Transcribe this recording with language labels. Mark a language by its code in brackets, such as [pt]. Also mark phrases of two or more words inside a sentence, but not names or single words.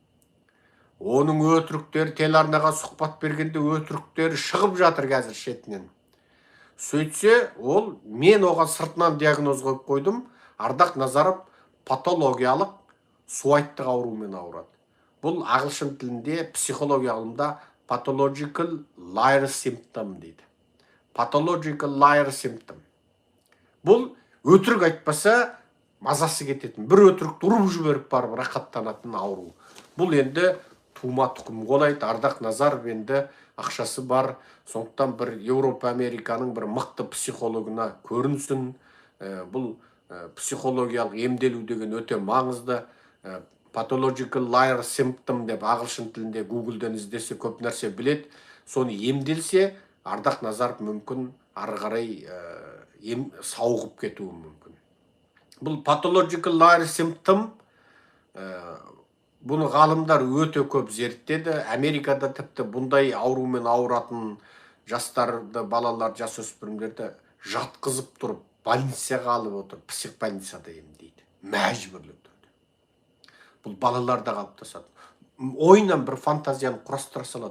[kk] Оның өтіріктері, телеарнаға сұхбат бергенде өтіріктері шығып жатыр қазір шетінен. Сөйтсе, мен оған сыртынан диагноз қойып қойдым, Ардақ Назаров патологиялық суайттық ауруымен ауырады. Бұл ағылшын тілінде, психология ғылымда [en] pathological liar symptom [kk] дейді. [en] Pathological liar symptom. [kk] Бұл өтірік айтпаса мазасы кететін. Бір өтірікті ұрып жіберіп барып рақаттанатын ауру. Бұл енді тума тұқым қолайды. Ардақ Назаров енді ақшасы бар. Сондықтан бір Еуропа Американың бір мықты психологына көрінсін. Бұл психологиялық емделу деген өте маңызды. [en] Pathological liar symptom [kk] деп ағылшын тілінде Google-ден іздесе көп нәрсе білет. Соны емделсе, Ардақ Назаров мүмкін ары қарай сауығып кетуі мүмкін. Бұл [en] pathological liar symptom, [kk] бұны ғалымдар өте көп зерттеді. Америкада тіпті бұндай аурумен ауыратын жастарды, балалар, жасөспірімдерді жатқызып тұрып, больницаға алып отыр, психбольницада емдейді. Мәжбүрлі. Бұл балаларда қалыптасады. Ойынан бір фантазияны құрастыра салады.